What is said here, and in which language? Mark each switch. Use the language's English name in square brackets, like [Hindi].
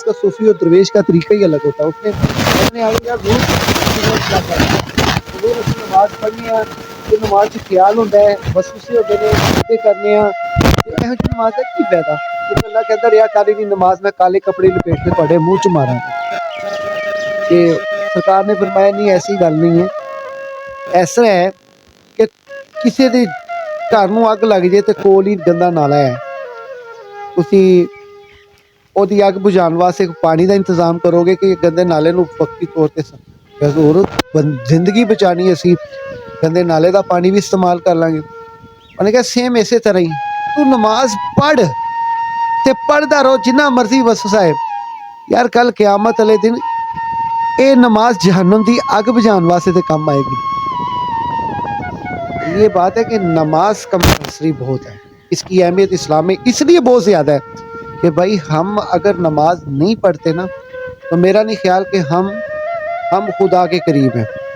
[Urdu] خاص کر صوفی اور درویش کا طریقہ ہی الگ ہوتا ہے. اس نے نماز پڑھنی ہے, نماز سے خیال ہوتا ہے, وسوسے ہوتے ہیں, باتیں کرنے ہیں, نماز کا کی فائدہ؟ کیونکہ اللہ کہتا ہے ریا کاری کی نماز میں کالے کپڑے لپیٹ کے پڑھے منہ چ مارا. کہ سرکار نے فرمایا نہیں, ایسی گل نہیں ہے. [Punjabi] ایسا ہے کہ کسی دے گھر نوں اگ لگ جائے تو کول ہی گندا نالا ہے, اسی دی اگ بجھان واسطے پانی دا انتظام کرو گے کہ گندے نالے نوں وقتی طور تے زندگی بچانی ہے, اسی گندے نالے دا پانی بھی استعمال کر لیں گے. [Urdu] انہوں نے کہا سیم اسی طرح ہی تو نماز پڑھ تے پڑھدا رہو جنہ مرضی وسوسہ ہے. [Punjabi] یار کل قیامت والے دن اے نماز جہنم دی اگ بجھان واسطے تے کام آئے گی. [Urdu] یہ بات ہے کہ نماز کمپلسری بہت ہے, اس کی اہمیت اسلام میں اس لیے بہت زیادہ ہے کہ بھائی ہم اگر نماز نہیں پڑھتے نا, تو میرا نہیں خیال کہ ہم خدا کے قریب ہیں.